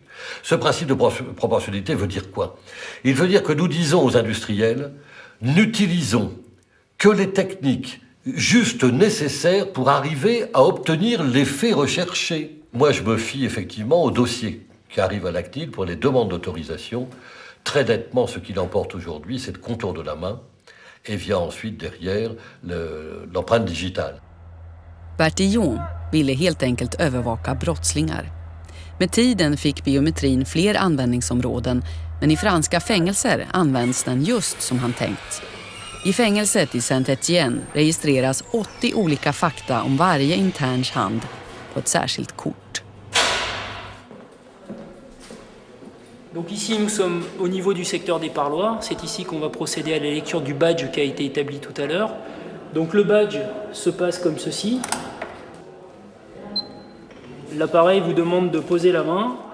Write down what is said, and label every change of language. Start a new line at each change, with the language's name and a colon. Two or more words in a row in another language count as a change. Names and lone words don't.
French: Ce principe de proportionnalité veut dire quoi? Il veut dire que nous disons aux industriels, n'utilisons que les techniques juste nécessaires pour arriver à obtenir l'effet recherché. Moi, je me fie effectivement au dossier qui arrive à la CNIL pour les demandes d'autorisation. Très nettement, ce qui l'emporte aujourd'hui, c'est le contour de la main et vient ensuite derrière l'empreinte digitale.
Swedish: Bertil John ville helt enkelt övervaka brottslingar. Med tiden fick biometrin fler användningsområden, men i franska fängelser används den just som han tänkt. I fängelset i Saint-Étienne registreras 80 olika fakta om varje interns hand på ett särskilt kort.
French: Donc ici nous sommes au niveau du secteur des parloirs, c'est ici qu'on va procéder à la lecture du badge qui a été établi tout à l'heure. Donc le badge se passe comme ceci. L'appareil vous demande de poser la main.